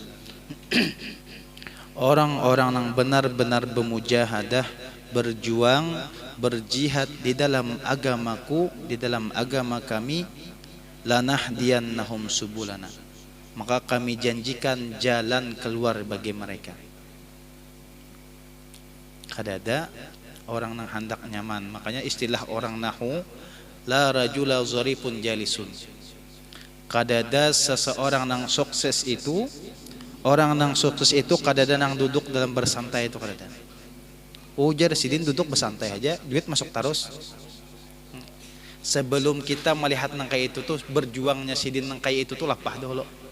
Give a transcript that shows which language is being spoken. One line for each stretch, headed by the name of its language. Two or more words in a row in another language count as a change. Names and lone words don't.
Indonesian: Orang-orang yang benar-benar bermujahadah, berjuang, berjihad di dalam agamaku, di dalam agama kami,
Arabic: لنهدينهم سبلنا,
Indonesian: maka kami janjikan jalan keluar bagi mereka.
Banjar: Kadada orang yang hendak nyaman, makanya istilah orang nahu,
Arabic: لا رجل ظريف جالس.
Banjar: Kadada seseorang yang sukses itu, orang yang sukses itu kadada yang duduk dalam bersantai itu kadada. Ujar sidin duduk bersantai aja, duit masuk terus. Sebelum kita melihat nang kayak itu tuh, berjuangnya sidin nang kayak itu tuh lapah dulu.